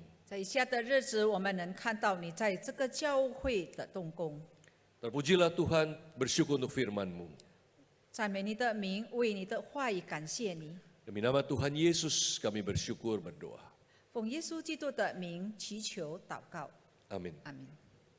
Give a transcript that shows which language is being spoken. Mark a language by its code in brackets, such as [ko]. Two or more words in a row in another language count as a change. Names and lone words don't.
[zh] 在以下的日子，我们能看到你在这个教会的动工。 [id] Terpujilah Tuhan, bersyukur untuk firman-Mu. [zh] 赞美你的名，为你的话语感谢你。 [id] Demi nama Tuhan Yesus kami bersyukur berdoa. [zh] 奉耶稣基督的名祈求祷告， [id] Amin. [zh] 阿门。